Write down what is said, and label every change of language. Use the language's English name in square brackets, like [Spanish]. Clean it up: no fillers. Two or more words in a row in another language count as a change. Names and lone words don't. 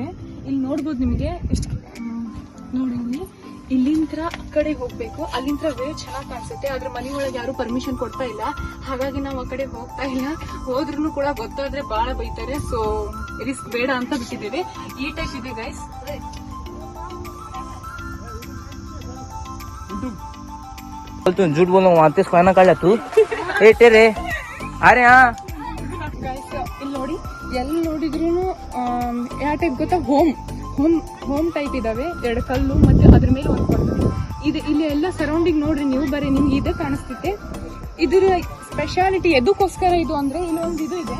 [Kannada] ಇಲ್ಲಿ ನೋಡ್ಬೋದು ನಿಮಗೆ ಎಷ್ಟು ನೋಡಿ ಇಲ್ಲಿ ಇಲ್ಲಿಂದ ಆ ಕಡೆ ಹೋಗ್ಬೇಕು. ಅಲ್ಲಿಂದ ವೇ ಚೆನ್ನಾಗಿ ಕಾಣಿಸುತ್ತೆ. ಆದ್ರೆ ಮನೆ ಒಳಗೆ ಯಾರು ಪರ್ಮಿಷನ್ ಕೊಡ್ತಾ ಇಲ್ಲ, ಹಾಗಾಗಿ ನಾವು ಆ ಕಡೆ ಹೋಗ್ತಾ ಇಲ್ಲ. ಹೋದ್ರೂ ಕೂಡ ಗೊತ್ತಾದ್ರೆ ಬಹಳ ಬೈತಾರೆ. [English] so risk [Kannada] ಬೇಡ ಅಂತ ಬಿಟ್ಟಿದ್ದೇವೆ. ಈ ಟೈಪ್ ಇದೆ ಗೈಸ್. [Hindi] तू झूठ बोल वहाँ से खाना खा ला तू ए तेरे अरे हाँ [Kannada] ಗೈಸ್ ಇಲ್ಲಿ ನೋಡಿ ಎಲ್ಲಿ ನೋಡಿದ್ರು ಯಾವ ಟೈಪ್ ಗೊತ್ತಾ, [English] home home home type [Kannada] ಇದಾವೆ. 2 ಕಲ್ಲು ಮತ್ತೆ ಅದ್ರ ಮೇಲೆ ಒಂದು ಕೊಡ್ತಾರೆ. ಇದು ಇಲ್ಲಿ ಎಲ್ಲ ಸರೌಂಡಿಂಗ್ ನೋಡ್ರಿ ನೀವು, ಬರೀ ನಿಮ್ಗೆ ಇದೇ ಕಾಣಿಸ್ತಿತ್ತೆ. ಇದ್ರ ಸ್ಪೆಷಾಲಿಟಿ ಎದಕ್ಕೋಸ್ಕರ ಇದು ಅಂದ್ರೆ ಇಲ್ಲೊಂದು ಇದು ಇದೆ